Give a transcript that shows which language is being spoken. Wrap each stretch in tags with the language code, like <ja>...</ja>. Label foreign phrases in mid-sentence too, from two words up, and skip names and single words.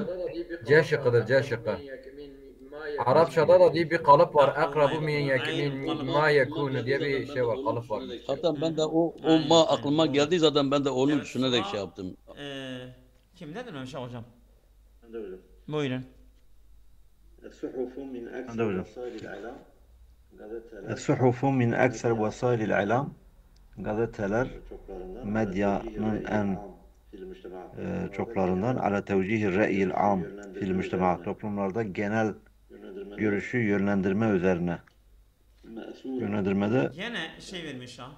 <tr>C şıkkıdır. C şıkkı. Arapçada da diye bir kalıp var.</tr> <ar>أقرب من ما يكون</ar> <tr>diye bir şey var. Kalıp var. Zaten ben de o Aynen, ma aynen, aklıma doğru. geldi zaten ben de onu Evet, düşünerek sonra, şey yaptım. Kimde dememiş hocam? Ben de hocam. Buyurun.</tr> <ar>الصحف من هذا أكثر وجه. وسائل الإعلام gazeteler الصحف من أكثر وسائل الإعلام.</ar> <tr>Gazeteler çoklarından medyanın en çoklarından çoklarından</tr> <ar>على توجيه الرأي العام في المجتمع,</ar> <tr>toplumlarda genel görüşü yönlendirme üzerine. Yönlendirmede Gene şey vermiş ha.</tr>